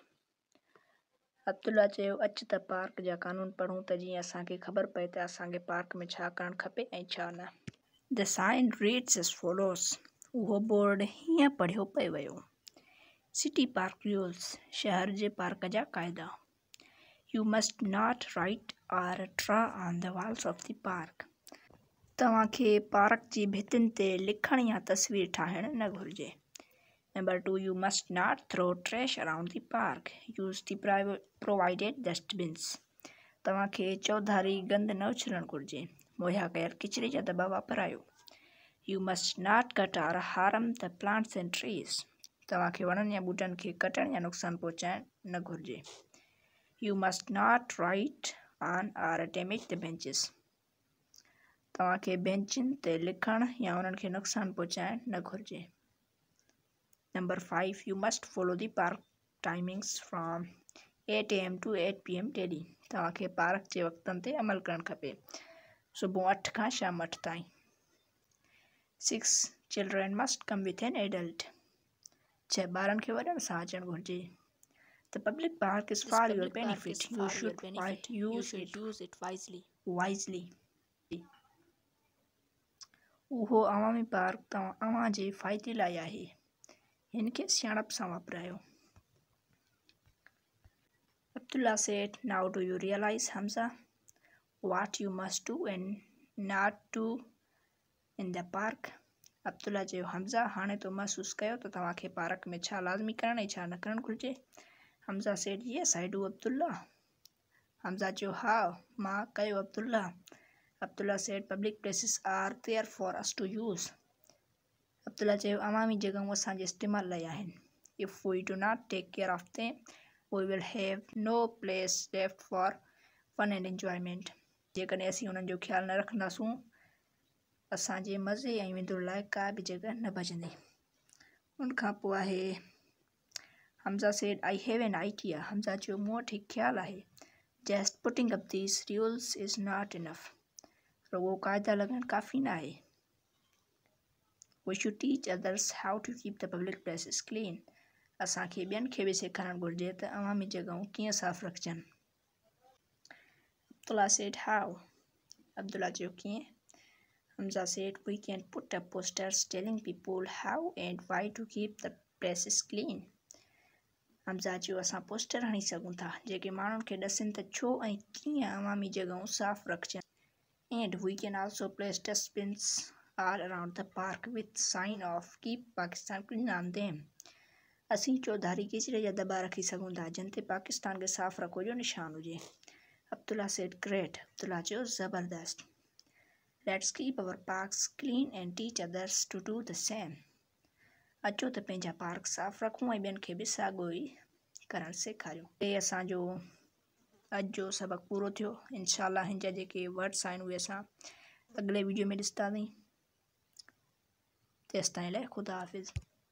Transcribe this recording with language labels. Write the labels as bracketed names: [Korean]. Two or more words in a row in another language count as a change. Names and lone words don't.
[Sindhi] अब्दुल्ला चयो, अच त पार्क जा कानून पढ़ूं त जीअं असांखे ख़बर पए त असांखे पार्क में छा करणु खपे ऐं छा न। [English] The sign reads as follows. [Sindhi] उहो बोर्ड हीअं पढ़ियो पियो वियो। [English] City Park Rules. [Sindhi] शहर जे पार्क जा क़ाइदा। [English] You must not write or draw on the walls of the park. [Sindhi] तव्हांखे पार्क जी भितियुनि ते लिखण या तस्वीर ठाहिण न घुरिजे। [English] Number 2. You must not throw trash around the park. Use the provided dustbins. [Sindhi] तव्हांखे चौधारी गंद न उछलणु घुरिजे। मुहैया कयल किचिरे जा दॿा वापरायो। [English] You must not cut or harm the plants and trees. [Sindhi] तव्हांखे वणनि या ॿूटनि खे कटण या नुक़सानु पहुचाइणु न घुरिजे। [English] You must not write on or damage the benches. [Sindhi] तव्हांखे बेंचुनि ते लिखण या उन्हनि खे नुक़सानु पहुचाइणु न घुरिजे। [English] Number 5. You must follow the park timings from 8 AM to 8 PM daily. [Sindhi] तव्हांखे पार्क जे वक़्तनि ते अमल करणु खपे। सुबुह 8 खां शाम 8 ताईं। 6. [English] Children must come with an adult. 6. [Sindhi] ॿारनि खे वॾनि सां अचणु घुरिजे। [English] The public park is for your benefit. You should use it wisely. [Sindhi] उहो अवामी पार्क अव्हां जे फ़ाइदे लाइ आहे। हिन खे सियाणप सां वापरायो। [English] Abdullah said, now do you realize, Hamza, what you must do and not do in the park? [Sindhi] अब्दुल्ला चयो, हमज़ा, हाणे तो महसूस कयो त तव्हांखे पार्क में छा लाज़मी करणु ऐं छा न करणु घुरिजे। [English] हमज़ा said, yes, I do, Abdullah. [Sindhi] हमज़ा चयो, हा, मां कयो, अब्दुल्ला। [English] Abdullah said, public places are there for us to use. [Sindhi] अब्दुल्ला चयो, अवामी जॻहूं असांजे इस्तेमाल लाइ आहिनि। [English] If we do not take care of them, we will have no place left for fun and enjoyment. [Sindhi] जेकॾहिं असीं उन्हनि जो ख़्यालु न रखंदासूं, असांजे मज़े ऐं विंदुर लाइ का बि जॻह न बचंदी। उन खां पोइ आहे [English] हमज़ा said, I have an idea. [Sindhi] हमज़ा चयो, मूं वटि हिकु ख़्यालु आहे। [English] Just putting up these rules is not enough. [Sindhi] रुॻो क़ाइदा लॻाइणु काफ़ी न आहे। [English] We should teach others how to keep the public places clean. [Sindhi] असांखे ॿियनि खे बि सेखारणु घुरिजे त अवामी जॻहूं कीअं साफ़ रखजनि। [English] Abdullah said, how? [Sindhi] अब्दुल्ला चयो, कीअं? [English] Hamza said, we can put up posters telling people how and why to keep the places clean. [Sindhi] हमज़ा चयो, असां पोस्टर हणी सघूं था जेके माण्हुनि खे ॾसनि त छो ऐं कीअं अवामी जॻहूं साफ़ रखजनि। [English] And we can also place dustbins all around the park with sign of keep Pakistan clean on them. [Sindhi] असीं चौधारी किचिरे जा दॿा रखी सघूं था जिन ते पाकिस्तान खे साफ़ रखो जो निशान हुजे। [English] Abdullah said, great. [Sindhi] अब्दुल्ला चयो, ज़बरदस्त. [English] Let's keep our parks clean and teach others to do the same. [Sindhi] अचो त पंहिंजा पार्क साफ़ रखूं ऐं ॿियनि खे बि साॻियो ई करणु सेखारियूं। हे असांजो अॼु जो सबक़ु पूरो थियो। इंशाअल्लाह हिन जा जेके वर्ड्स आहिनि उहे असां अॻिले वीडियो में ॾिसंदासीं। तेसिताईं लाइ ख़ुदा हाफ़िज़।